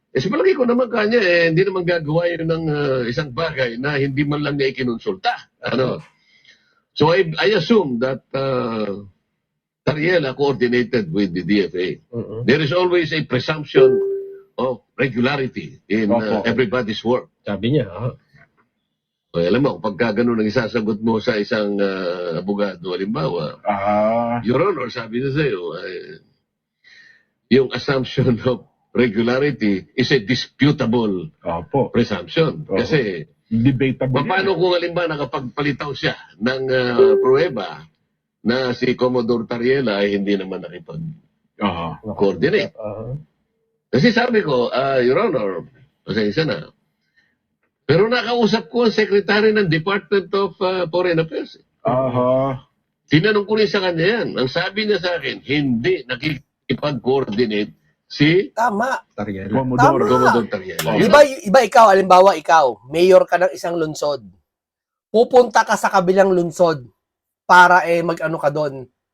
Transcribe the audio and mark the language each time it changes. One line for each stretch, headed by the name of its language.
Filipino: Sa palagay ko naman kanya, hindi naman gagawa yun ng isang bagay na hindi man lang niya ikinonsulta. Ano?
English: So I assume that Tariela coordinated with the DFA. Mhm. There is always a presumption of regularity in
Filipino: Opo.
English: everybody's work.
Filipino: Sabi niya, ah. O, alam mo, pagka ganun ang isasagot mo sa isang abogado, halimbawa, Your Honor, sabi niya sa'yo, yung
English: assumption of regularity is a disputable
Filipino: Opo.
English: presumption.
Filipino: Oo. Kasi,
English: Debatable.
Filipino: paano kung halimbawa nakapagpalitaw siya ng pruweba na si Commodore Tariela ay hindi naman nakipag-coordinate? Oo. Kasi sabi ko, Your Honor, pasensya na, pero nakausap ko ang Secretary ng Department of Foreign Affairs. Aha. Tinanong ko rin sa kanya yan. Ang sabi niya sa akin, hindi nakikipag-coordinate si Tama. Commodore. Commodore Tariela. Iba ikaw, halimbawa ikaw, mayor ka ng isang lungsod. Pupunta ka sa kabilang lungsod para mag-ano ka doon.